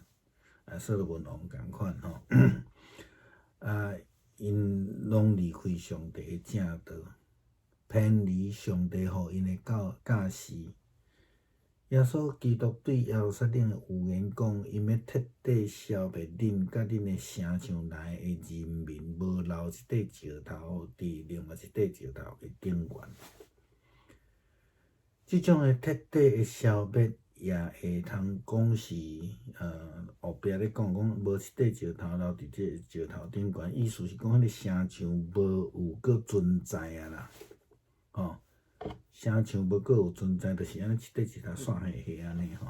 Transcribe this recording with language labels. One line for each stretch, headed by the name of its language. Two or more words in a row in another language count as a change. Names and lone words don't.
Min Nan Chinese: 所罗门王共款吼，因拢离开上帝的正道，偏离上帝互因的教示。耶稣基督对耶路撒冷的预言讲，因要彻底消灭恁甲恁的城墙内的人民，无留一块石头伫另外一块石头的顶缘。即种的彻底的消灭，也会通讲是后壁咧讲无一块石头留伫这个石头顶悬，意思是讲迄个城墙无有搁存在啊啦，城墙无搁有存在，就是安尼一块石头散下下安尼吼。